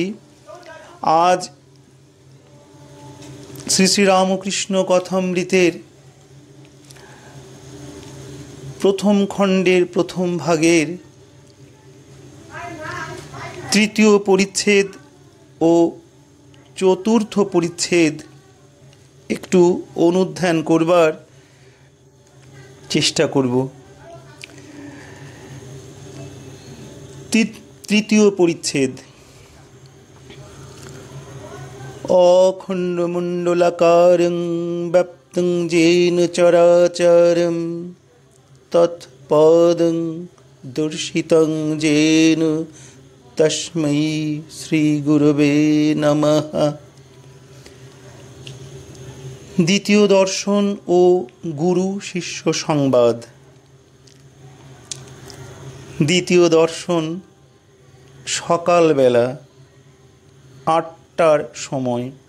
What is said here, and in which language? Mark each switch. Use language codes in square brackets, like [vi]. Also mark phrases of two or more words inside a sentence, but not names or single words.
[bn] আজ শ্রী শ্রী রামকৃষ্ণ কথামৃতের প্রথম খণ্ডের প্রথম ভাগের তৃতীয় পরিচ্ছেদ ও চতুর্থ পরিচ্ছেদ একটু অনুধ্যান করবার চেষ্টা করব। তৃতীয় পরিচ্ছেদ। [sa] অখণ্ডমণ্ডলাকারং ব্যাপ্তং যেন চরাচরম তৎপদং দর্শিতং যেন তস্मै শ্রী গুরবে নমঃ। [bn] দ্বিতীয় দর্শন ও গুরু শিষ্য সংবাদ। দ্বিতীয় দর্শন সকালবেলা 8টার সময়।